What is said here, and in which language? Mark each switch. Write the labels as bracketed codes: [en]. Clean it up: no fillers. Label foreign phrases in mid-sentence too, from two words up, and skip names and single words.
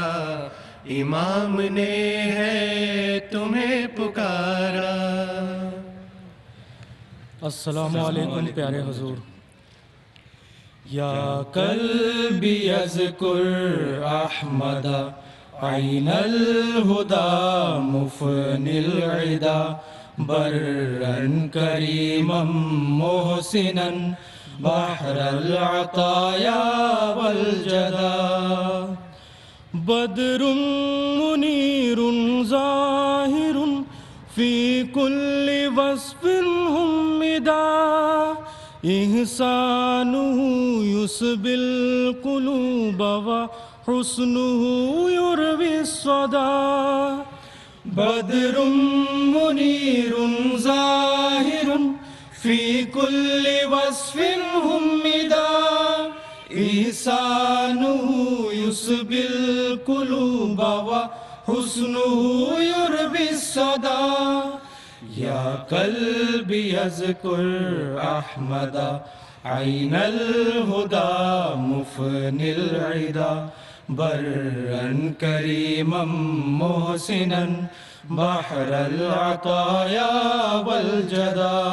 [ur] امام نے ہے تمہیں پکارا. [ar] السلام علیکم [ur] پیارے حضور. [ar] یا قلبی اذکر احمد عین الہدی مفنی العدا. برًا کریما محسنا بحر العطایا والجدا. بدر منیر ظاہر فی کل وصف حمدا. احسانہ یسبی القلوب وحسنہ یروی الصدا. بدر منیر ظاہر فی کل وصف حمدا. احسانہ یسبی القلوب وحسنہ یروی الصدا. یا قلبی اذکر احمد عین الہدی مفنی العدا. برًا کریما محسنا بحر العطایا والجدا.